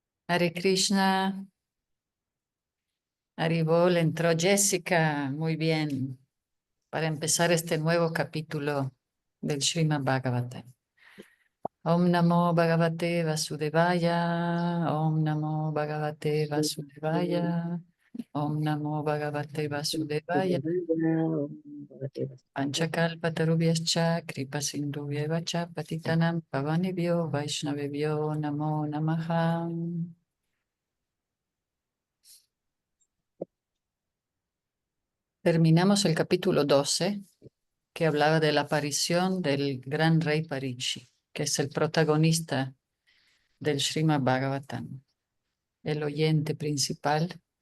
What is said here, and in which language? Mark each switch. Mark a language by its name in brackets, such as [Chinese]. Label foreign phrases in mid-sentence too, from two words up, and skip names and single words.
[Sanskrit] Hare Krishna, Haribol, [Spanish] entró Jessica, muy bien, para empezar este nuevo capítulo del Srimad Bhagavatam. [Sanskrit] Om Namo Bhagavate Vasudevaya, Om Namo Bhagavate Vasudevaya, Om Namo Bhagavate Vasudevaya, Panchakalpatarubhyascha, Kripa Sindhubhyeva cha, Patitanam Pavanebhyo, Vaishnavebhyo, Namo Namaha. [Spanish] Terminamos el capítulo 12, que hablaba de la aparición del gran rey Parikshit, que es el protagonista del Srimad Bhagavatam, el oyente principal.